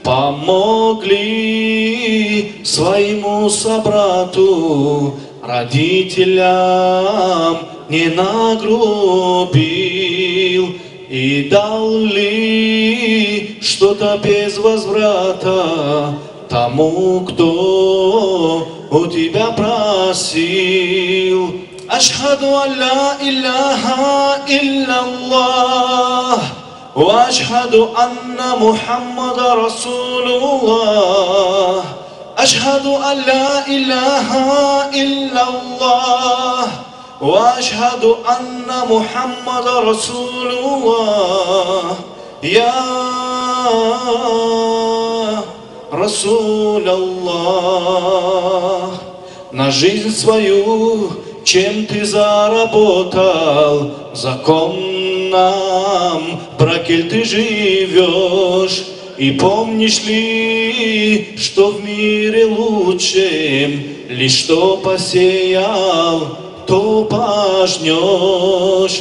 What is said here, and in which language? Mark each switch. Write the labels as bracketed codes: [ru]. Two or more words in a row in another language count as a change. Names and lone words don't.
[ru] Помогли своему собрату, родителям не нагрубил, и дал ли что-то без возврата тому, кто у тебя просил. [ar] أشهد أن لا إله إلا الله وأشهد أن محمدا رسول الله. أشهد أن لا إله إلا الله وأشهد أن محمدا رسول الله. يا رسول الله. [ru] На жизнь свою чем ты заработал, законном браке ты живешь, и помнишь ли, что в мире лучшем лишь что посеял, то пожнешь.